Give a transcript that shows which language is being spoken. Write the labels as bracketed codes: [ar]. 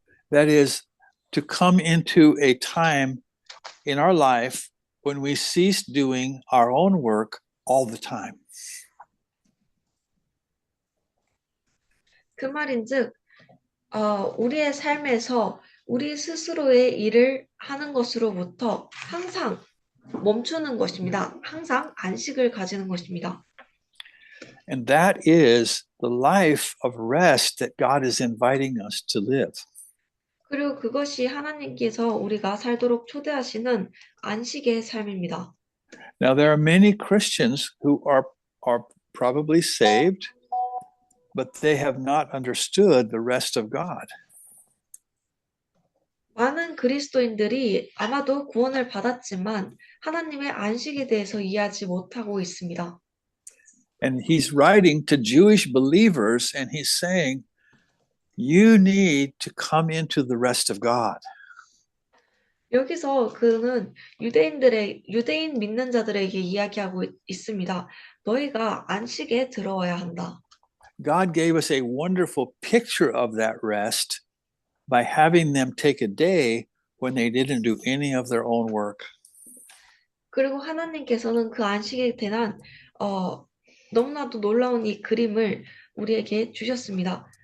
[en] That is, to come into a time in our life when we cease doing our own work all the time. [ko] 그 말인즉 우리의 삶에서 우리 스스로의 일을 하는 것으로부터 항상 멈추는 것입니다. 항상 안식을 가지는 것입니다. [en] And that is the life of rest that God is inviting us to live. [ko] 그리고 그것이 하나님께서 우리가 살도록 초대하시는 안식의 삶입니다. [en] Now, there are many Christians who are probably saved, but they have not understood the rest of God. [ko] 많은 그리스도인들이 아마도 구원을 받았지만 하나님의 안식에 대해서 이해하지 못하고 있습니다. [en] And he's writing to Jewish believers and he's saying, you need to come into the rest of God. [ko] 여기서 그는 유대인 믿는 자들에게 이야기하고 있습니다. 너희가 안식에 들어와야 한다. [en] God gave us a wonderful picture of that rest by having them take a day when they didn't do any of their own work. [ko] 그리고 하나님께서는 그 안식에 대한 너무나도 놀라운 이 그림을 우리에게 주셨습니다.